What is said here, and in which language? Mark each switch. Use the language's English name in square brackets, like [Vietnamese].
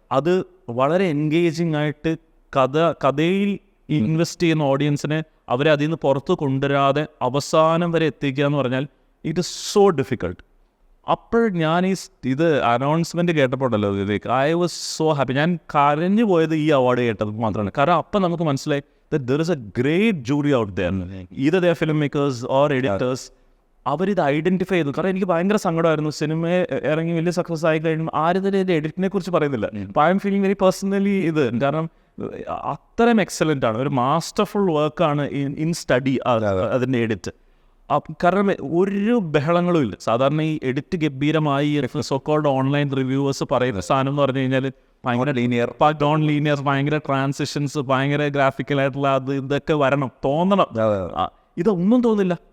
[Malayalam] അത് വളരെ എൻഗേജിങ് ആയിട്ട് കഥയിൽ ഇൻവെസ്റ്റ് ചെയ്യുന്ന ഓഡിയൻസിനെ അവരെ അതിൽ നിന്ന് പുറത്ത് കൊണ്ടുവരാതെ അവസാനം വരെ എത്തിക്കുക എന്ന് പറഞ്ഞാൽ [English] It is so difficult. [Malayalam] അപ്പോൾ ഞാൻ ഇത് announcement കേട്ടപ്പോഴല്ലോ Vivek, [English] I was so happy. [Malayalam] ഞാൻ കരഞ്ഞു പോയത് ഈ അവാർഡ് കേട്ടത് മാത്രമാണ്. കാരണം അപ്പം നമുക്ക് മനസ്സിലായി [English] that there is a great jury out there, either they are filmmakers or editors. [Malayalam] അവരിത് ഐഡൻറ്റിഫൈ ചെയ്തു. കാരണം എനിക്ക് ഭയങ്കര സങ്കടമായിരുന്നു, സിനിമ ഇറങ്ങി വലിയ സക്സസ് ആയി കഴിയുമ്പോൾ ആരും തന്നെ ഇതിൻ്റെ എഡിറ്റിനെ കുറിച്ച് പറയുന്നില്ല. അപ്പോൾ [English] I am feeling very personally [Malayalam] കാരണം അത്രയും എക്സലൻ്റ് ആണ്, ഒരു മാസ്റ്റർഫുൾ വർക്കാണ് ഇൻ സ്റ്റഡി അതിൻ്റെ എഡിറ്റ്. കാരണം ഒരു ബഹളങ്ങളും ഇല്ല. സാധാരണ ഈ എഡിറ്റ് ഗംഭീരമായി സോക്കോൾഡ് ഓൺലൈൻ റിവ്യൂവേഴ്സ് പറയുന്ന സാധനം എന്ന് പറഞ്ഞു കഴിഞ്ഞാൽ ഭയങ്കര ലീനിയർ, ഭയങ്കര ട്രാൻസിഷൻസ്, ഭയങ്കര ഗ്രാഫിക്കലായിട്ടുള്ള ഇതൊക്കെ വരണം, തോന്നണം. ഇതൊന്നും തോന്നില്ല.